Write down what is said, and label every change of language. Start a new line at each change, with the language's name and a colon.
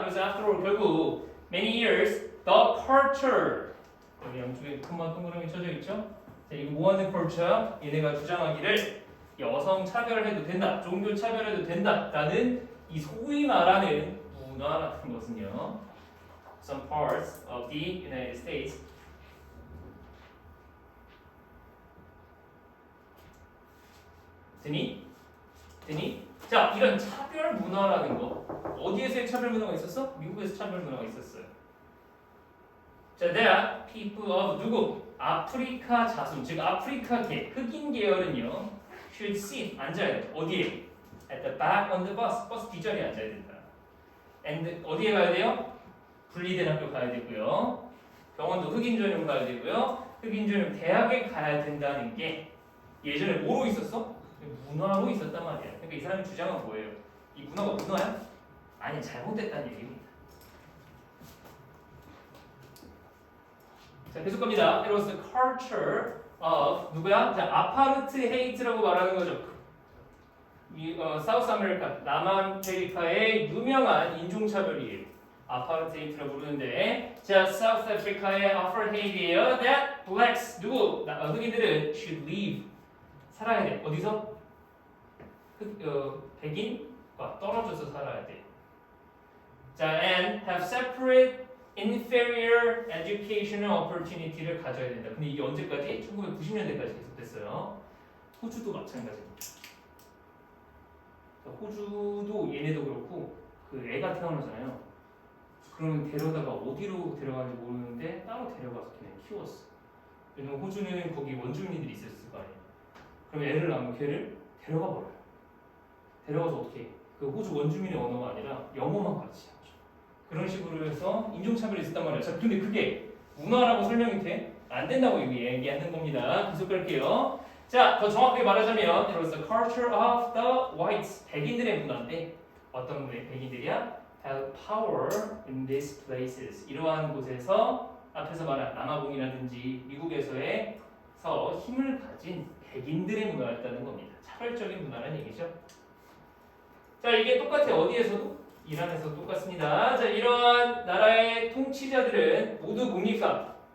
Korean: 그래서
English: after all
Korean: 결국
English: many years the culture
Korean: 여기 양쪽에 큰만 동그라미 쳐져 있죠. 자, 이거 뭐하는 culture? 얘네가 주장하기를 여성 차별해도 된다, 종교 차별해도 된다라는 이 소위 말하는 문화 같은 것은요.
English: Some parts of the United States 드니?
Korean: 자, 이런 차별 문화라는 거 어디에서의 차별 문화가 있었어? 미국에서 차별 문화가 있었어요.
English: 자, that people of 누구?
Korean: 아프리카 자손, 즉 아프리카계, 흑인 계열은요
English: should sit,
Korean: 앉아야 돼. 어디에?
English: At the back on the bus.
Korean: 버스 뒷자리에 앉아야 된다. And 어디에 가야 돼요? 분리된 학교 가야 되고요. 병원도 흑인 전용 가야 되고요. 흑인 전용 대학에 가야 된다는 게 예전에 뭐로 있었어? 문화로 있었단 말이야. 그러니까 이 사람의 주장은 뭐예요? 이 문화가 문화야? 아니, 잘못됐다는 얘기입니다. 자, 계속 갑니다.
English: It was the culture of
Korean: 누구야? 자, 아파르트헤이트라고 말하는 거죠. 사우스 아메리카, 남아메리카의 유명한 인종차별이에요. 아파르트헤이트라고 부르는데, 자, 사우스 아프리카의 아파르트헤이트예요.
English: That blacks
Korean: 누구? 흑인들은
English: should live
Korean: 살아야 돼. 어디서? 백인과 떨어져서 살아야 돼.
English: 자, and have separate inferior educational opportunity를
Korean: 가져야 된다. 근데 이게 언제까지? 1990년대까지 계속됐어요. 호주도 마찬가지입니다. 호주도 얘네도 그렇고 그 애가 태어나잖아요. 그러면 데려다가 어디로 데려가는지 모르는데 따로 데려가서 걔네 키웠어. 왜냐면 호주는 거기 원주민들이 있었을 거 아니에요. 그럼 애를 낳으면 걔를 데려가 버려요. 데려가서 어떻게 해? 그 호주 원주민의 언어가 아니라 영어만 가르치죠. 그런 식으로 해서 인종차별이 있었단 말이에요. 자, 근데 그게 문화라고 설명이 돼? 안 된다고 얘기하는 겁니다. 계속 갈게요.
English: 자,
Korean: 더 정확하게 말하자면
English: it was the culture of the whites.
Korean: 백인들의 문화인데 어떤 백인들이야?
English: have power in these places.
Korean: 이러한 곳에서 앞에서 말한 남아공이라든지 미국에서에서 힘을 가진 백인들의 문화였다는 겁니다. 차별적인 문화라는 얘기죠. 자, 이게 똑같아. 어디에서도? 이란에서 똑같습니다. 자, 이러한 나라의 통치자들은 모두 뭡니까?